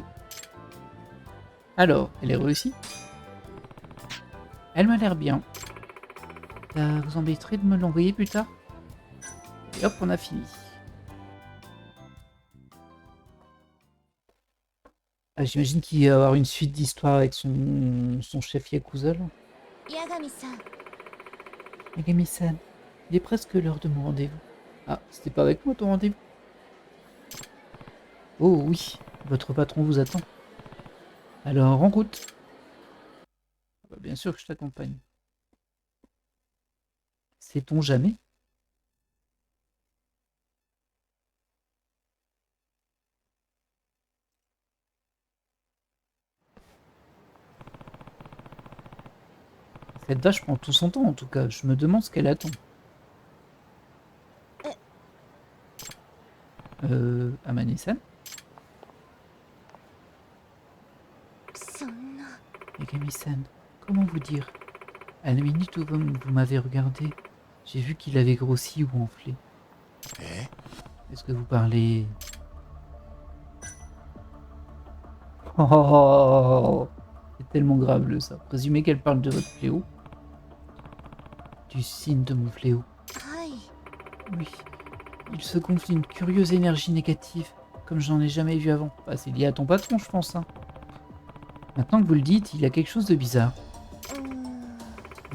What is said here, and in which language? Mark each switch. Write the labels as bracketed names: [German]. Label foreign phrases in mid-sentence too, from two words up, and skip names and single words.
[French] Alors, elle est réussie. Elle m'a l'air bien. Ça vous embêterait de me l'envoyer plus tard? Et hop, on a fini. Ah, j'imagine qu'il va y avoir une suite d'histoires avec son chef Yakuza. Là. [Japanese] 八神さん、 [French] Yagami-san, il est presque l'heure de mon rendez-vous. Ah, c'était pas avec moi ton rendez-vous? Oh oui, votre patron vous attend. Alors, en route. Ah bah, bien sûr que je t'accompagne. Sait-on jamais? Cette vache prend tout son temps en tout cas. Je me demande ce qu'elle attend. Amane-san? [Japanese] そんな。 [French] Yagami-san, comment vous dire? À la minute où vous m'avez regardé, j'ai vu qu'il avait grossi ou enflé. Eh? Est-ce que vous parlez... Oh, c'est tellement grave ça. Présumez qu'elle parle de votre fléau. Du signe de mon fléau. [Japanese] はい。 [French] Oui. Il se gonfle d'une curieuse énergie négative, comme j'en ai jamais vu avant. Bah, c'est lié à ton patron, je pense. Hein. Maintenant que vous le dites, il y a quelque chose de bizarre. うーん。